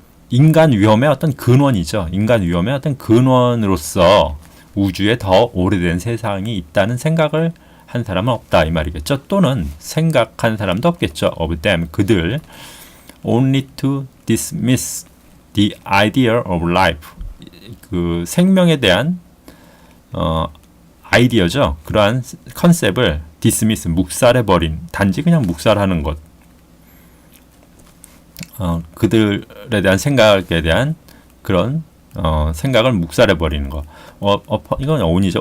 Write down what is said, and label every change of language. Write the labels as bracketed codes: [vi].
[ko] 인간 위험의 어떤 근원이죠. 인간 위험의 어떤 근원으로서 우주에 더 오래된 세상이 있다는 생각을 한 사람은 없다 이 말이겠죠. 또는 생각한 사람도 없겠죠. [en] of them, [ko] 그들. [en] only to dismiss the idea of life. [ko] 그 생명에 대한 아이디어죠. 그러한 컨셉을 dismiss, 묵살해버린, 단지 그냥 묵살하는 것. 그들에 대한 생각에 대한 그런 생각을 묵살해 버리는 거. 이건 on이죠.